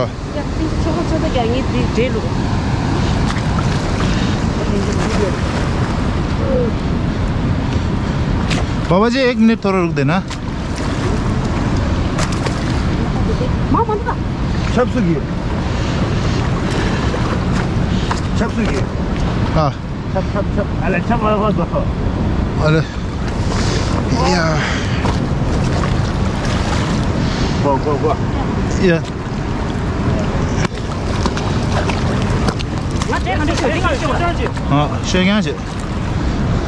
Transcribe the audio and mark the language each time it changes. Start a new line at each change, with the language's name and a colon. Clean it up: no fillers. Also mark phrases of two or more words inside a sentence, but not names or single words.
Korean: 야 저거 아니 제로
Hindi: बाबा जी 1 मिनट थोड़ा रुक देना मामा ना छपसुगी हाँ छप अरे छप वाला अरे या go या हाँ